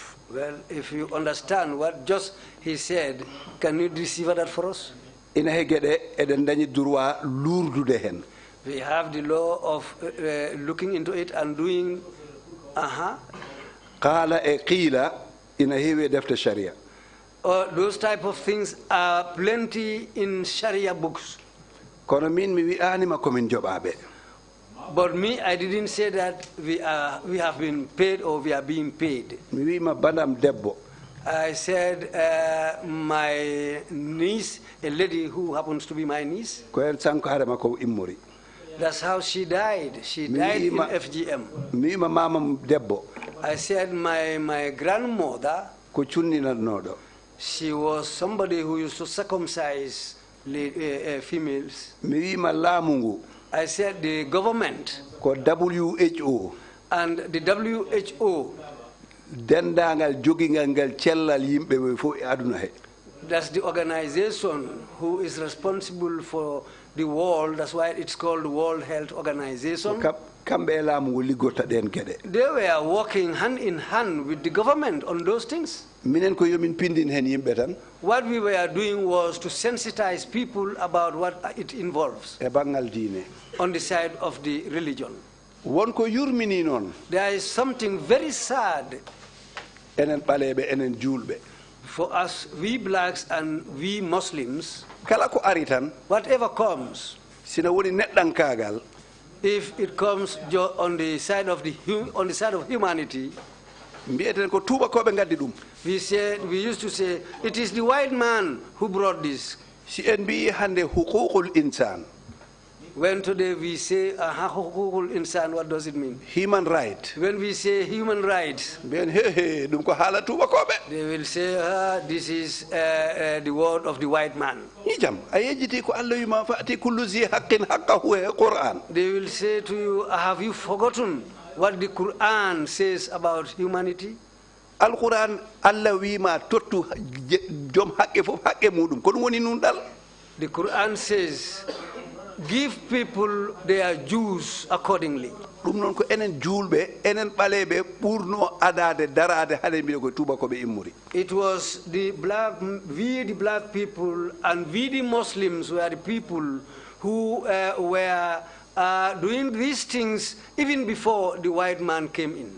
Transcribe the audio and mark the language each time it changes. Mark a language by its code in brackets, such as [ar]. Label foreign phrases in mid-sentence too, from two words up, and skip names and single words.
[en] Well, if you understand what just he said, can you decipher that for us? [ff] ina hegede eden dañi droit lourdude hen. [en] We have the law of looking into it and doing [ff] qala e qila ina heewi defte sharia. [en] Those type of things are plenty in Sharia books. [ff] kono min mi wi'anima komin joɓaɓe. [en] But me, I didn't say that we have been paid or we are being paid. [ff] mi wi'ima bandam debbo. [en] I said my niece, a lady who happens to be my niece. [ff] ko en sanko hare makko immori. [en] That's how she died. She died in FGM. [ff] mi wi'ima mamam debbo. [en] I said my grandmother, [ff] ko cunninatnoɗo. [en] she was somebody who used to circumcise females. [ff] mi wi'ima laamu ngu. [en] I said the government. [ff] ko WHO. [en] And the WHO. [ff] dendagal jogingal ngal cellal yimɓe ɓe fof e aduna he. [en] That's the organization who is responsible for the world. That's why it's called the World Health Organization. [ff] kamɓe e laamu ngu liggorta ɗen geɗe. [en] They were working hand in hand with the government on those things. [ff] minen ko yomin pindin hen yimɓe tan. [en] What we were doing was to sensitize people about what it involves. [ff] e banggal diine. [en] On the side of the religion. [ff] wonko yurmini noon. [en] There is something very sad. [ff] enen ɓaleɓe enen julɓe. [en] For us, we blacks and we Muslims. [ff] kala ko ari tan. [en] Whatever comes. [ff] sina woni neɗɗankagal. [en] If it comes on the side of humanity. [ff] mbiyeten ko tubakoɓe gaddi ɗum. [en] We used to say it is the white man who brought this. [ff] si en mbi hande [ar] huququl insan. [en] When today we say [ar] huququl insan, [en] what does it mean? Human right. When we say human rights, they will say this is the word of the white man. They will say to you, have you forgotten what the Quran says about humanity? [ff] Al-Quran Allah wima tottu jom haqqe fof haqqe mudum ko dum woni nun dal. [en] The Quran says give people their dues accordingly. [ff] Dum non ko enen julbe enen balebe burno adade darade hade mbi ko tuba ko be immuri. [en] It was the black people and we the Muslims were the people who were doing these things even before the white man came in.